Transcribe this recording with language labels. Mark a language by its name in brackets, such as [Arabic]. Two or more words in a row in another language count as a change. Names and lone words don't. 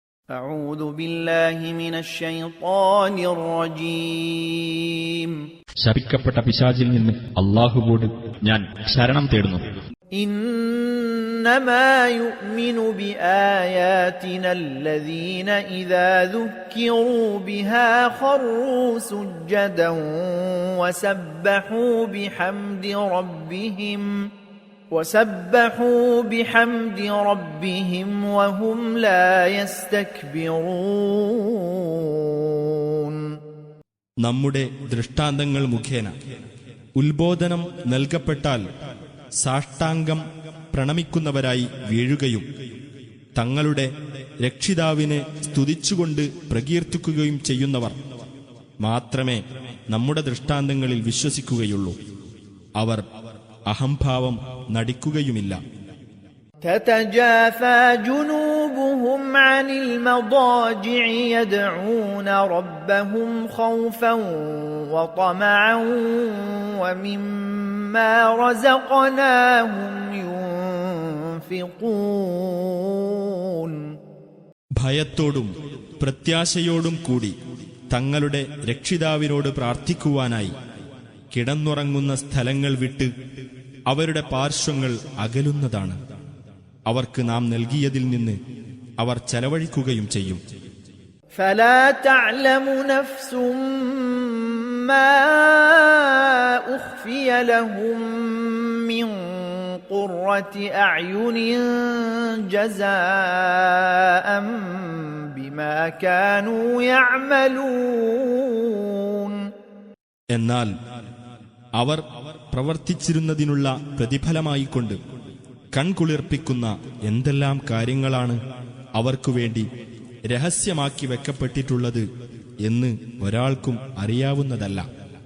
[Arabic] أعوذ بالله من الشيطان الرجيم [Malayalam] ശപിക്കപ്പെട്ട പിശാചിൽ നിന്ന് അല്ലാഹുവോട് ഞാൻ ശരണം തേടുന്നു. [Arabic] إنما يؤمن بآياتنا الذين إذا ذكروا بها خروا سجدا وسبحوا بحمد ربهم وهم لا يستكبرون. [Malayalam] നമ്മുടെ ദൃഷ്ടാന്തങ്ങൾ മുഖേന ഉത്ബോധനം നൽകപ്പെട്ടാൽ സാഷ്ടാംഗം പ്രണമിക്കുന്നവരായി വീഴുകയും തങ്ങളുടെ രക്ഷിതാവിനെ സ്തുതിച്ചുകൊണ്ട് പ്രകീർത്തിക്കുകയും ചെയ്യുന്നവർ മാത്രമേ നമ്മുടെ ദൃഷ്ടാന്തങ്ങളിൽ വിശ്വസിക്കുകയുള്ളൂ. അവർ അഹംഭാവം നടിക്കുകയുമില്ല. [Arabic] تتجافى جنوبهم عن المضاجع يدعون ربهم خوفا وطمعا ومما رزقناهم ينفقون. [Malayalam] ഭയത്തോടും പ്രത്യാശയോടും കൂടി തങ്ങളുടെ രക്ഷിതാവിനോട് പ്രാർത്ഥിക്കുവാനായി കിടന്നുറങ്ങുന്ന സ്ഥലങ്ങൾ വിട്ട് അവരുടെ പാർശ്വങ്ങൾ അകലുന്നതാണ്. അവർക്ക് നാം നൽകിയതിൽ നിന്ന് അവർ ചെലവഴിക്കുകയും ചെയ്യും. [Arabic] فلا تعلم نفس ما أخفي لهم من قرة أعين جزاء بما كانوا يعملون. [Malayalam] എന്നാൽ അവർ പ്രവർത്തിച്ചിരുന്നതിനുള്ള പ്രതിഫലമായിക്കൊണ്ട് കൺകുളിർപ്പിക്കുന്ന എന്തെല്ലാം കാര്യങ്ങളാണ് അവർക്കുവേണ്ടി രഹസ്യമാക്കി വെക്കപ്പെട്ടിട്ടുള്ളത് എന്ന് ഒരാൾക്കും അറിയാവുന്നതല്ല.